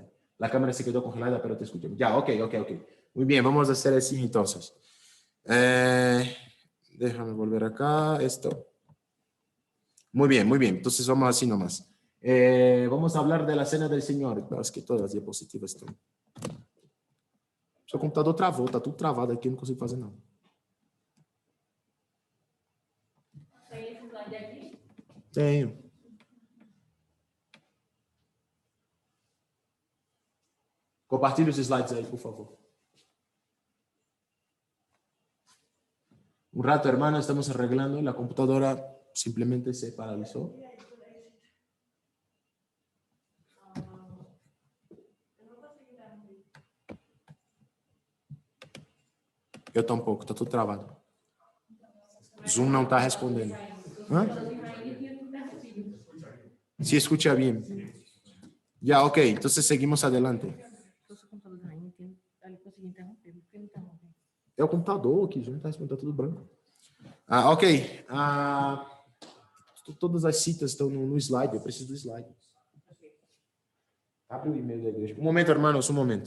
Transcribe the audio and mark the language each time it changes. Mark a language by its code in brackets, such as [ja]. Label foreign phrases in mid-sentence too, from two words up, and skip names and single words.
[es] La cámara se quedó congelada, pero te escucho. Ya, ok. Muy bien, vamos a hacer así entonces. Déjame volver acá, esto. Muy bien. Entonces vamos así nomás. Vamos a hablar de la cena del Señor. Es que todas las diapositivas están. [pt] Seu computador travou, tá tudo travado aqui, não consigo fazer nada. Tem esse slide aqui? Tenho. Compartilhe os slides aí, por favor. [es] Un rato, hermano, estamos arreglando. La computadora simplemente se paralizó. [pt] Eu tampouco, tá tudo travado. Zoom não está respondendo. Hã? [es] Se escucha bien. Ya, ok, entonces seguimos adelante. [pt] É o computador aqui, já não está respondendo, tá tudo branco. Ok. Todas as citas estão no slide, eu preciso do slide. Abre o e-mail da igreja. Um momento, hermanos, um momento.